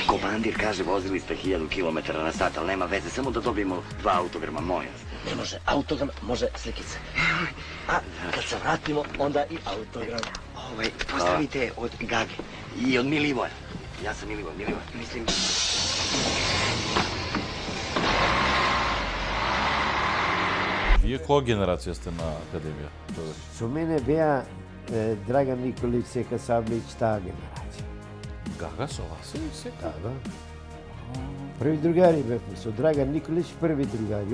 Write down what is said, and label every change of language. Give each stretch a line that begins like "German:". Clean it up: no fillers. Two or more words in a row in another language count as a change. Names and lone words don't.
Serbian: Komandir kaže, vozili ste 1000 km na sat, ali nema veze, samo da dobijemo 2 autograma, moja. Ne može autogram, može slikice. A kad se vratimo, onda i autogram. Postavite od Gage. I od Milivoja. Ja sam Milivoj, Mislim...
Macedonian: Вие која генерација сте на академија? Со мене беа Драган Николич, Сека Саблич, таа генерација. Гага со вас и Сека? Да. Први другари бевме, со Драган Николич први другари.